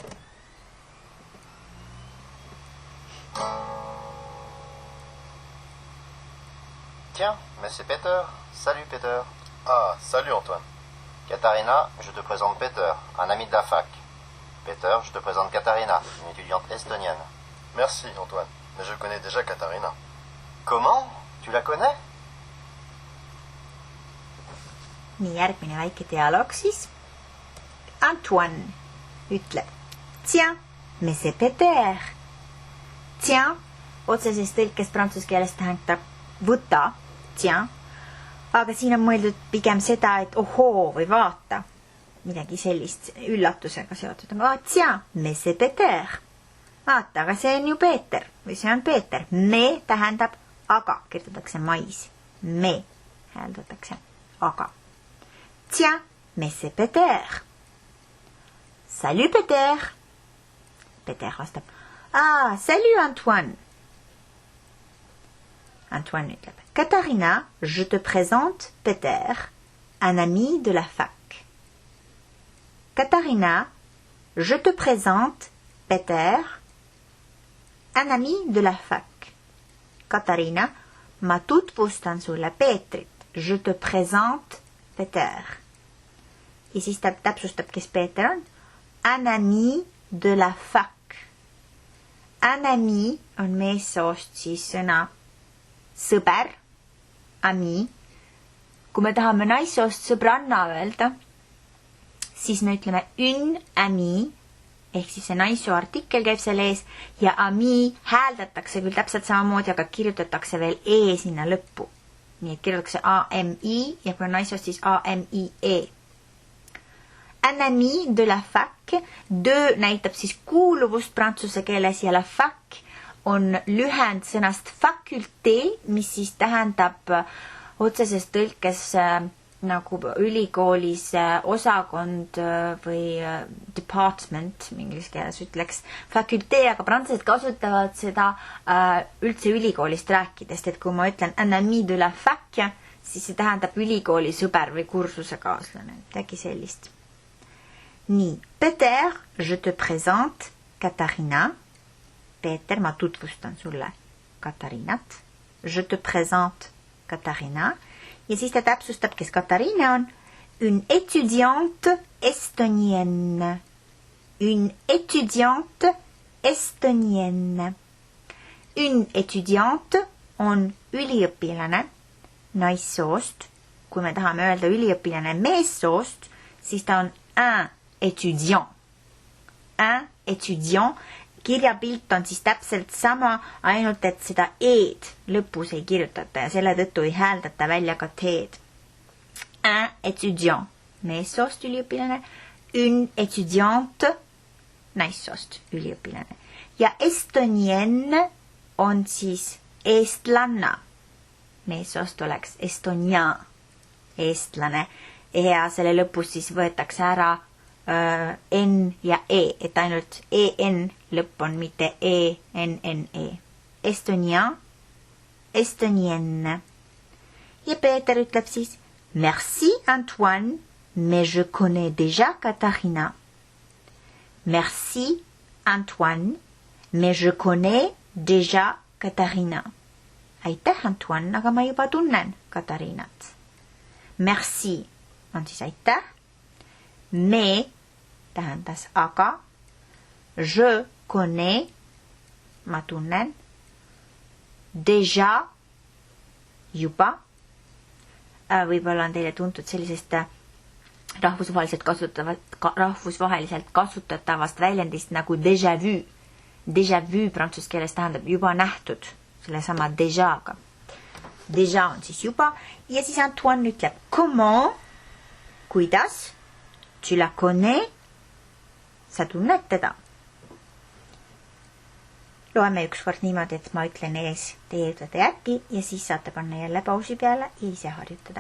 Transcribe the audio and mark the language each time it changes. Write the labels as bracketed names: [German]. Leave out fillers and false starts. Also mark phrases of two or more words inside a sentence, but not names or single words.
[French] Tiens, mais c'est Peter. Salut Peter. Ah, salut Antoine. Katariina, je te présente Peter, un ami de la fac. Peter, je te présente Katharina, une étudiante estonienne. Merci, Antoine. Mais je connais déjà Katharina. Comment? Tu la connais? [Estonian] nii, järgmine väike dialoog siis. [French] Antoine ütleb Tiens, mais c'est Peter. Tiens, [Estonian] otseses tõlkes prantsuse keeles tähendab võta, tiens. Aga siin on mõeldud pigem seda, et ohoo või vaata. Midagi sellist üllatusega seotud. [French] Tiens, mais c'est Peter. [Estonian] Vaata, aga see on ju Peeter või see on Peeter. Me tähendab aga, kirjutatakse mais. Me hääldatakse aga. [French] Tiens, mais c'est Peter. Salut Peter. Peter vastab. Ah, salut Antoine. Antoine ütleb. Katharina, je te présente Peter, un ami de la fac. Katharina, je te présente Peter, un ami de la fac. [Estonian] Katariina, ma tutvustan sulle Peetrit. [French] Je te présente Peter. [Estonian] Ja siis ta täpsustab, kes Peeter on. [French] Un ami de la fac. Un ami [Estonian] on meessoost siis sõna sõber, [French] ami. [Estonian] Kui me tahame naissoost sõbranna öelda, siis me ütleme [French] une ami, [Estonian] ehk siis see naissoo artikkel käib seal ees ja ami hääldatakse küll täpselt samamoodi, aga kirjutatakse veel e sinna lõppu. Nii et kirjutatakse A-M-I ja kui on naissoost, siis A-M-I-E. Un ami de la fac, de näitab siis kuuluvust prantsuse keeles ja la fac on lühend sõnast faculté, mis siis tähendab otseses tõlkes nagu ülikoolis osakond või department, inglise keeles ütleks faculté, aga prantslased kasutavad seda üldse ülikoolist rääkidest, et kui ma ütlen [French] un ami de la fac, [Estonian] siis see tähendab ülikooli sõber või kursusekaaslane, midagi sellist. Nii, [French] Peter, je te présente Katharina. [Estonian] Peeter, ma tutvustan sulle Katharinat. [French] Je te présente Katharina. [Estonian] Ja siis ta täpsustab, kes Katariina on. [French] Une étudiante estonienne. Une étudiante estonienne. Une étudiante [Estonian] on üliõpilane naissoost. Kui me tahame öelda üliõpilane meessoost, siis ta on [French] un étudiant. Un étudiant. [Estonian] Kirjapilt on siis täpselt sama, ainult et seda e-d lõpus ei kirjutata ja selle tõttu ei hääldata välja ka t-d. [French] Un étudiant, [Estonian] meessoost üliõpilane. [French] Une étudiante, [Estonian] naissoost üliõpilane. Ja estonienne on siis eestlanna. Meessoost oleks estonia, eestlane. Ja selle lõpus siis võetakse ära N ja E, et ainult EN lõpp on, mitte E-N-N-E. [French] Estonia, estonienne. [Estonian] Ja Peeter ütleb siis, [French] merci Antoine, mais je connais déjà Katharina. Merci Antoine, mais je connais déjà Katharina. [Estonian] Aitäh Antoine, aga ma juba tunnen Katharinat. Merci on siis aitäh. Me tähendas aga. [French] Je connais, [Estonian] ma tunnen. Déjà, juba. Võib-olla on teile tuntud sellisest rahvusvaheliselt kasutatavast väljendist nagu [French] déjà vu. Déjà vu [Estonian] prantsuse keeles tähendab juba nähtud, selle sama déja'ga. Déjà on siis juba. Ja siis Antoine ütleb, [French] comment, kuidas, tu la connais, [Estonian] sa tunned teda. Loeme ükskord niimoodi, et ma ütlen ees, teie ütlete järgi ja siis saate panna jälle pausi peale ja ise harjutada.